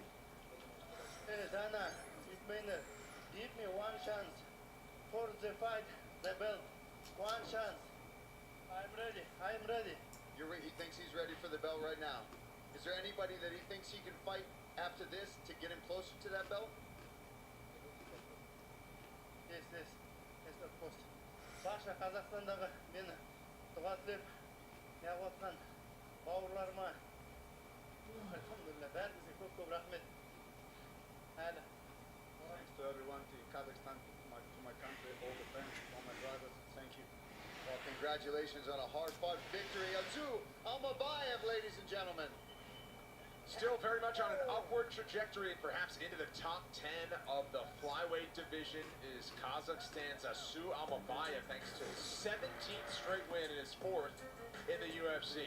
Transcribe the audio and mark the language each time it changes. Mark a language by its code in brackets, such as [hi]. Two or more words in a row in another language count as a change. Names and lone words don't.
[en] Dana, it means give me one chance for the fight, the belt. One chance. I'm ready. I'm ready. He thinks he's ready for the belt right now. Is there anybody that he thinks he can fight after this to get him closer to that belt? Yes, of course. [kk] Саша Қазақстандағы мені дұғатлеп, неғылатқан бауырларыма, альхамдулилля, бәріңізге көп рахмет. Әлі. [en] Thanks to everyone, to Kazakhstan, to my country, all the fans, all my drivers. Thank you. Well, congratulations on a hard-fought victory. Asu Almamayev, ladies and gentlemen. Still very much on an upward trajectory and perhaps into the top 10 of the flyweight division is Kazakhstan's Asu Almamayev, thanks to his 17th straight win and his 4th in the UFC.